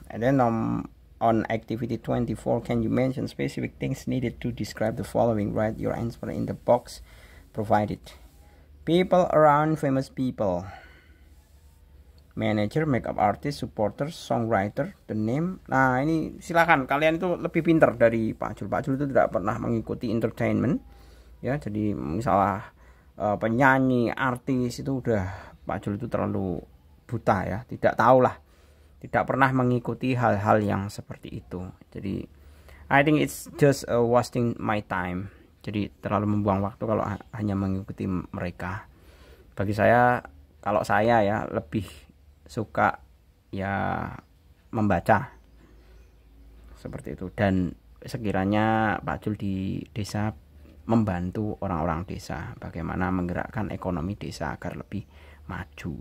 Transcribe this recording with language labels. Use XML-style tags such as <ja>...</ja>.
<en>And then on activity 24, can you mention specific things needed to describe the following? Write your answer in the box provided. People around famous people. Manager, makeup artist, supporters, songwriter, the name.</en> <id>Nah, ini silakan kalian itu lebih pintar dari Pak Jul. Pak Jul itu tidak pernah mengikuti entertainment ya, jadi misalnya penyanyi, artis itu udah Pak Jul itu terlalu buta ya, tidak tahu lah, tidak pernah mengikuti hal-hal yang seperti itu.</id> <en>Jadi I think it's just wasting my time.</en> <id>Jadi terlalu membuang waktu kalau hanya mengikuti mereka. Bagi saya, kalau saya ya lebih suka ya membaca seperti itu. Dan sekiranya Pak Jul di desa membantu orang-orang desa bagaimana menggerakkan ekonomi desa agar lebih maju.</id>